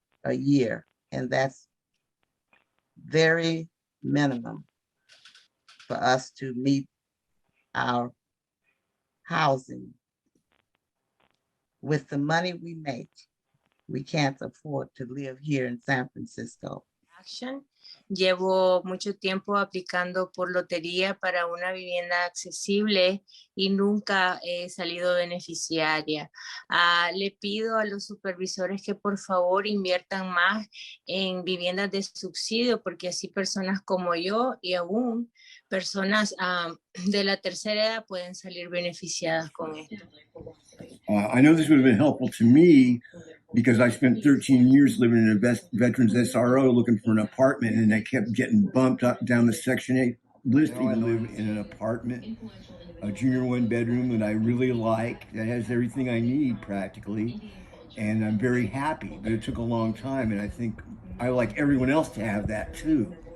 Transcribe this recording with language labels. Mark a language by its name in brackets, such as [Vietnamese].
[English] a year, and that's very minimum for us to meet our housing. With the money we make, we can't afford to live here in San Francisco. Action. [Spanish] Llevo mucho tiempo aplicando por lotería para una vivienda accesible y nunca he salido beneficiaria. Le pido a los supervisores que por favor inviertan más en viviendas de subsidio, porque así personas como yo y aún personas de la tercera edad pueden salir beneficiadas con esto. [English] I know this would have been helpful to me because I spent 13 years living in a veterans SRO looking for an apartment, and I kept getting bumped up down the Section 8 list. I live in an apartment, a junior 1-bedroom that I really like, that has everything I need practically, and I'm very happy, but it took a long time, and I think I like everyone else to have that too.